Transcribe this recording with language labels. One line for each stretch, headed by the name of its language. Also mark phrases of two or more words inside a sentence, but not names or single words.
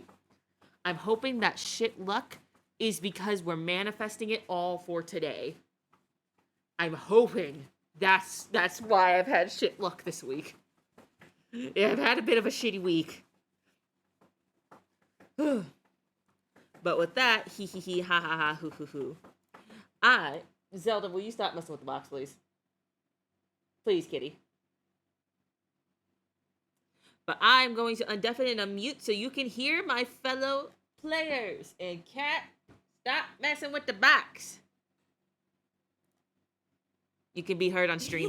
English: I'm hoping that shit luck is because we're manifesting it all for today. I'm hoping that's why I've had shit luck this week. Yeah, I've had a bit of a shitty week. But with that, hee hee hee, ha ha ha, hoo hoo hoo. Zelda, will you stop messing with the box, please? Please, kitty. But I'm going to undeafen and unmute so you can hear my fellow players. And Cat, stop messing with the box. You can be heard on stream.